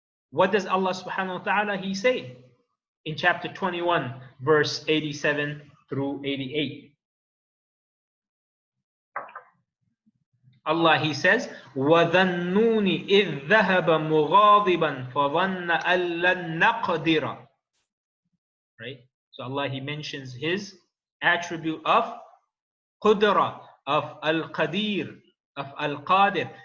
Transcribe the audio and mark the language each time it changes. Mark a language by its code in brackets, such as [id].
[en] What does Allah subhanahu wa ta'ala he say in chapter 21 verse 87 through 88? Allah he says, [ar] وَذَنُّونِ إِذْ ذَهَبَ مُغَاضِبًا فَظَنَّ أَن لَّن نَّقْدِرَ. [en] Right? So Allah he mentions his attribute of Qudra, of Al-Qadeer, of Al-Qadir.